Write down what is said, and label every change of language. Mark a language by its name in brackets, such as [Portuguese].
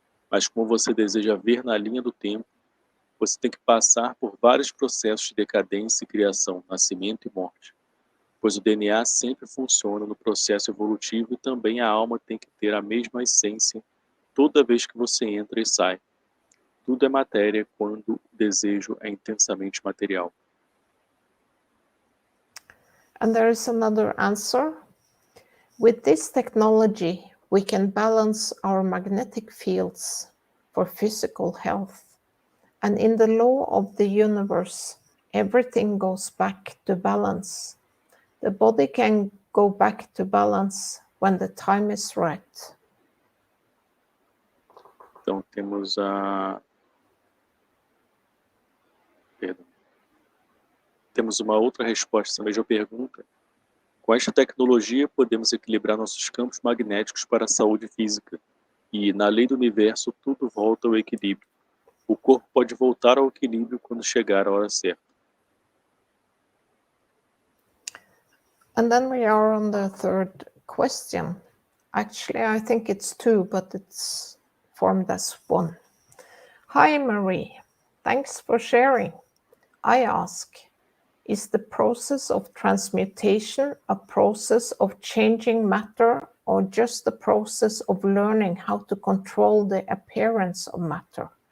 [Portuguese] Mas como você deseja ver na linha do tempo, você tem que passar por vários processos de decadência e criação, nascimento e morte. Pois o DNA sempre funciona no processo evolutivo e também a alma tem que ter a mesma essência toda vez que você entra e sai. Tudo é matéria quando o desejo é intensamente material. [English] And there is another answer. With this technology, we can balance our magnetic fields for physical health. And in the law of the universe, everything goes back to balance. The body can go back to balance when the time is right. [Portuguese] Então temos Temos uma outra resposta à mesma pergunta. Com esta tecnologia, podemos equilibrar nossos campos magnéticos para a saúde física. E, na lei do universo, tudo volta ao equilíbrio. O corpo pode voltar ao equilíbrio quando chegar a hora certa. [English] And then we are on the third question. Actually, I think it's two, but it's formed as one. Hi, Marie. Thanks for sharing. I ask, is the process of transmutation a process of changing matter or just the process of learning how to control the appearance of matter?